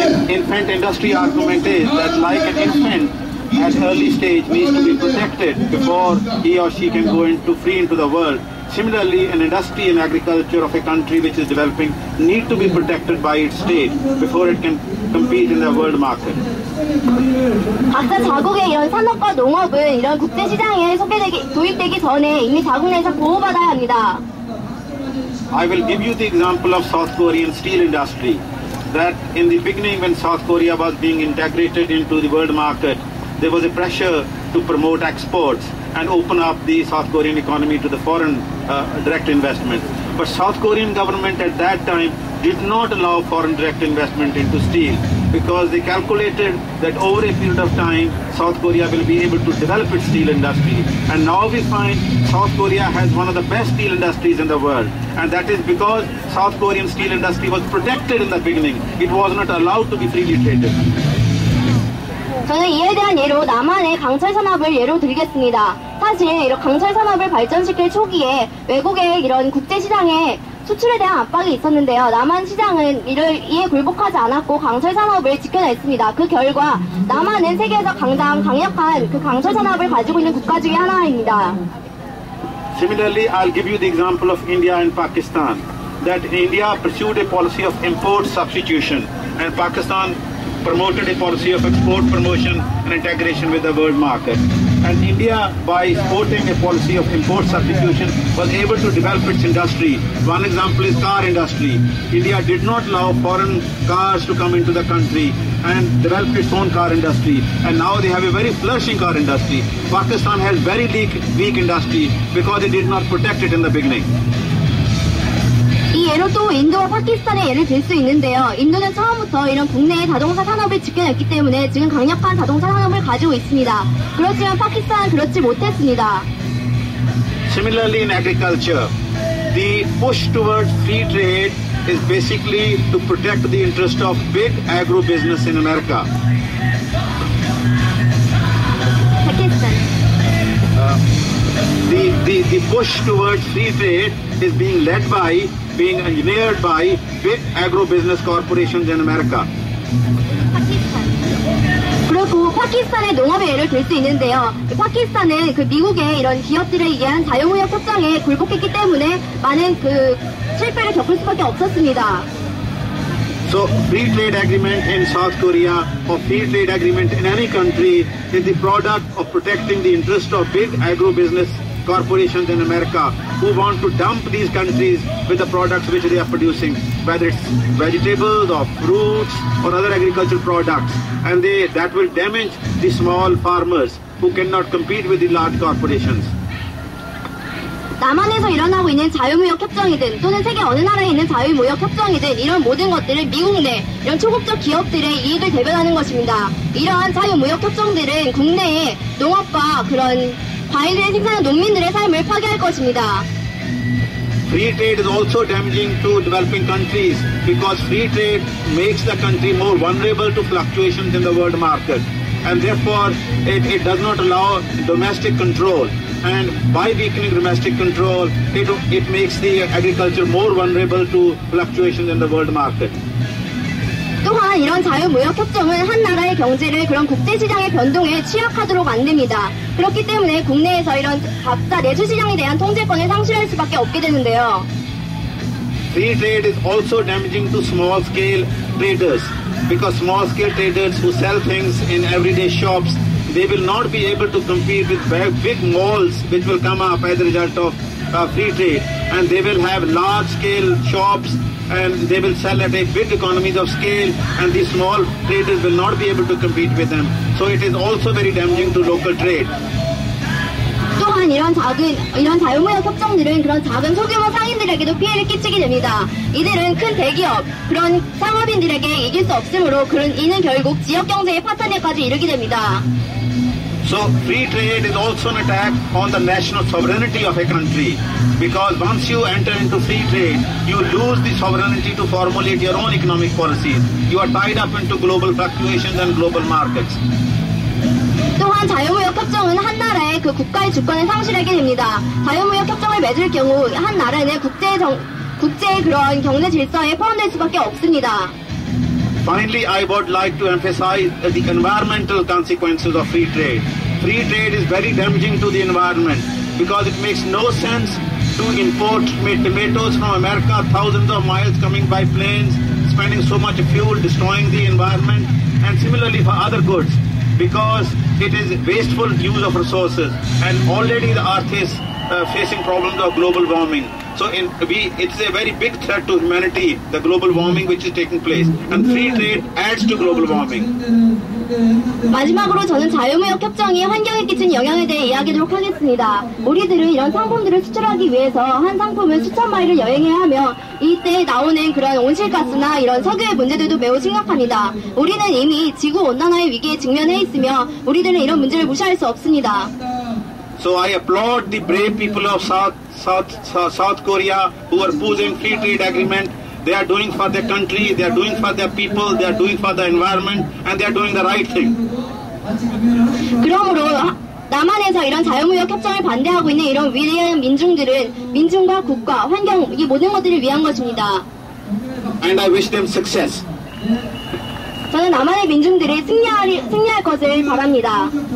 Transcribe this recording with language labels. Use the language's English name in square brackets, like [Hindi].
[English] Infant industry argument is that like an infant at early stage needs to be protected before he or she can go free into the world. Similarly, an industry and agriculture of a country which is developing need to be protected by its state before it can compete in the world market. [Korean] 각자 자국의 이런 산업과 농업은 이런 국제 시장에 도입되기 전에 이미 자국 내에서 보호받아야 합니다. [English] I will give you the example of South Korean steel industry. That in the beginning when South Korea was being integrated into the world market, there was a pressure to promote exports and open up the South Korean economy to the foreign direct investment. But South Korean government at that time did not allow foreign direct investment into steel because they calculated that over a period of time South Korea will be able to develop its steel industry. And now we find South Korea has one of the best steel industries in the world. And that is because South Korean steel industry was protected in the beginning. It was not allowed to be freely traded. [Korean] 저는 이에 대한 예로 남한의 강철 산업을 예로 들겠습니다. 사실 이런 강철 산업을 발전시킬 초기에 외국의 이런 국제 시장에 수출에 대한 압박이 있었는데요. 남한 시장은 이에 굴복하지 않았고 강철 산업을 지켜냈습니다. 그 결과 남한은 세계에서 가장 강력한 그 강철 산업을 가지고 있는 국가 중에 하나입니다. [English] Similarly, I'll give you the example of India and Pakistan. That India pursued a policy of import substitution and Pakistan promoted a policy of export promotion and integration with the world market. And India, by supporting a policy of import substitution, was able to develop its industry. One example is car industry. India did not allow foreign cars to come into the country and develop its own car industry. And now they have a very flourishing car industry. Pakistan has very weak industry because they did not protect it in the beginning. [Korean] 이 예로 또 인도와 파키스탄의 예를 들 수 있는데요. 인도는 처음부터 이런 국내의 자동차 산업을 지켜냈기 때문에 지금 강력한 자동차 산업을 가지고 있습니다. 그렇지만 파키스탄은 그렇지 못했습니다. [English] Similarly, in agriculture, the push towards free trade is basically to protect the interest of big agro business in America. [Korean] 파키스탄. [English] The push towards free trade is being engineered by big agro-business corporations in America. [Korean] 그리고 파키스탄의 농업의 예를 들 수 있는데요. 파키스탄은 그 미국의 이런 기업들에 의한 자유무역 협정에 굴복했기 때문에 많은 그 실패를 겪을 수밖에 없었습니다. [English] So, free trade agreement in South Korea or free trade agreement in any country is the product of protecting the interest of big agro-business corporations in America who want to dump these countries with the products which they are producing, whether it's vegetables or fruits or other agricultural products, and that will damage the small farmers who cannot compete with the large corporations. [Korean] 남한에서 일어나고 있는 자유무역 협정이든 또는 세계 어느 나라에 있는 자유무역 협정이든 이런 모든 것들은 미국 내 이런 초국적 기업들의 이익을 대변하는 것입니다. 이러한 자유무역 협정들은 국내의 농업과 그런 과일을 생산하는 농민들의 삶을 파괴할 것입니다. [English] Free trade is also damaging to developing countries because free trade makes the country more vulnerable to fluctuations in the world market, and therefore it does not allow domestic control. And by weakening domestic control, it makes the agriculture more vulnerable to fluctuations in the world market. [Korean] 또한 이런 자유무역 협정은 한 나라의 경제를 그런 국제시장의 변동에 취약하도록 만듭니다. 그렇기 때문에 국내에서 이런 각자 내수시장에 대한 통제권을 상실할 수밖에 없게 되는데요. [English] Free trade is also damaging to small-scale traders because small-scale traders who sell things in everyday shops, they will not be able to compete with big malls which will come up as a result of free trade, and they will have large-scale shops and they will sell at a big economies of scale, and these small traders will not be able to compete with them. So it is also very damaging to local trade. [Korean] 또한 이런 자유무역 협정들은 그런 작은 소규모 상인들에게도 피해를 끼치게 됩니다. 이들은 큰 대기업, 그런 상업인들에게 이길 수 없으므로 이는 결국 지역 경제의 파탄에까지 이르게 됩니다. [English] So free trade is also an attack on the national sovereignty of a country, because once you enter into free trade, you lose the sovereignty to formulate your own economic policies. You are tied up into global fluctuations and global markets. [Korean] 또한 자유무역 협정은 한 나라의 그 국가의 주권을 상실하게 됩니다. 자유무역 협정을 맺을 경우 한 나라는 국제의 그런 경제 질서에 포함될 수밖에 없습니다. [English] Finally, I would like to emphasize the environmental consequences of free trade. Free trade is very damaging to the environment because it makes no sense to import tomatoes from America, thousands of miles coming by planes, spending so much fuel, destroying the environment, and similarly for other goods, because it is wasteful use of resources, and already the earth is facing problems of global warming. So it's a very big threat to humanity, the global warming which is taking place, and free trade adds to global warming. [Korean] 마지막으로 저는 자유무역 협정이 환경에 끼친 영향에 대해 이야기하도록 하겠습니다. 우리들은 이런 상품들을 수출하기 위해서 한 상품을 수천 마일을 여행해야 하며 이때 나오는 그런 온실가스나 이런 석유의 문제들도 매우 심각합니다. 우리는 이미 지구온난화의 위기에 직면해 있으며 우리들은 이런 문제를 무시할 수 없습니다. [English] So I applaud the brave people of South Korea who are opposing free trade agreement. They are doing for their country, they are doing for their people, they are doing for the environment, and they are doing the right thing. [Korean] 그러므로 남한에서 이런 자유무역 협정을 반대하고 있는 이런 위대한 민중들은 민중과 국가, 환경, 이 모든 것들을 위한 것입니다. [English] And I wish them success. [Korean] 저는 남한의 민중들이 승리할 것을 바랍니다.